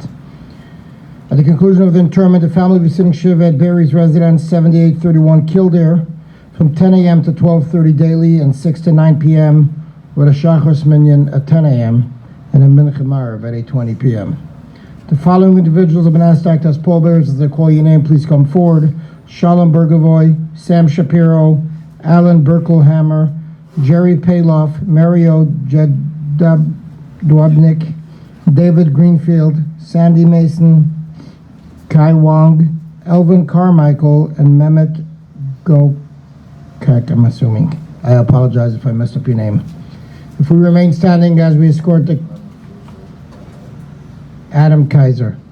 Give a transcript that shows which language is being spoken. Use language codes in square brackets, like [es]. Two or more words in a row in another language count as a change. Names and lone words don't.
[en] At the conclusion of the interment, the family will be sitting Shiva at Barry's residence, 7831 Kildare, from 10 a.m. to 12:30 daily, and 6 to 9 p.m. with a [he] Shachos Minyan [en] at 10 a.m. and a [he] Mincha Marav [en] at 8:20 p.m. The following individuals have been asked to act as pallbearers. As I call your name, please come forward. Shalom Bergovoy, Sam Shapiro, Alan Berkelhammer, Jerry Paloff, Mario Jedwabnik, David Greenfield, Sandy Mason, Kai Wong, Elvin Carmichael, and Mehmet Gokak, I'm assuming. I apologize if I messed up your name. If we remain standing as we escort the Adam Kaiser.